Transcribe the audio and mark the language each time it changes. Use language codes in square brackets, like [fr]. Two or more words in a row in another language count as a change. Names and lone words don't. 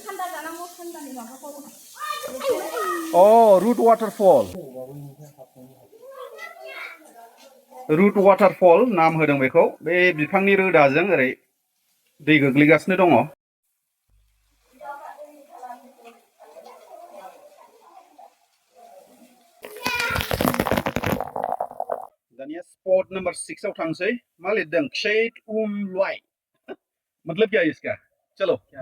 [brx] अ रुट वाटारफल नाम होदों बेखौ बे बिफांनि रोदाजों ओरै दै गोग्लैगासिनो दङ दानिया [en] spot number [brx] 6 आव थांसै मा लिरदों शेड लुआई [hi] मतलब क्या है इसका चलो